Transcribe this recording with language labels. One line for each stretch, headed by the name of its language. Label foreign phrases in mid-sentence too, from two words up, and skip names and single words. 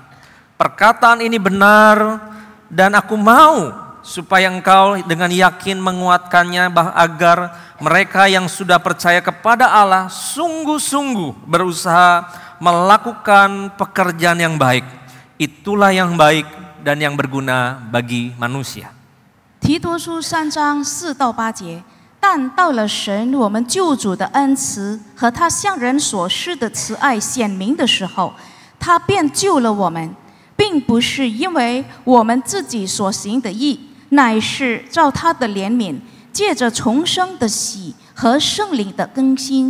Indonesian: Perkataan ini benar dan aku mau supaya engkau dengan yakin menguatkannya agar mereka yang sudah percaya kepada Allah sungguh-sungguh berusaha melakukan pekerjaan yang baik. Itulah yang baik dan yang berguna bagi manusia.
Chinese: 提多书3章4到8节，但到了神我们救主的恩慈和他向人所施的慈爱显明的时候，他便救了我们，并不是因为我们自己所行的义，乃是照他的怜悯，借着重生的喜和圣灵的更新。